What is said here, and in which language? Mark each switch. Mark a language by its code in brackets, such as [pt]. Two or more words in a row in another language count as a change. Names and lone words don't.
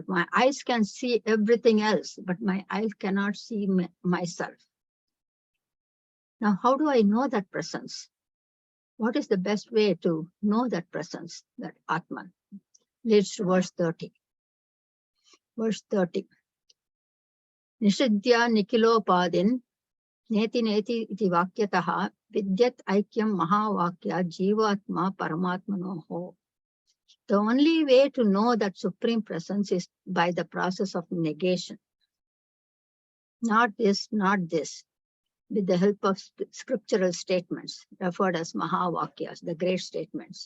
[en] My eyes can see everything else, but my eyes cannot see myself. Now, how do I know that presence? What is the best way to know that presence, that Atman? Leads to verse 30. Verse 30. [sa] Nishidya nikilopadin neti neti iti vakyataha vidyat aikyam mahavakya jivatma paramatmanoho. [en] The only way to know that supreme presence is by the process of negation. Not this, not this. With the help of scriptural statements referred as mahavakyas, the great statements.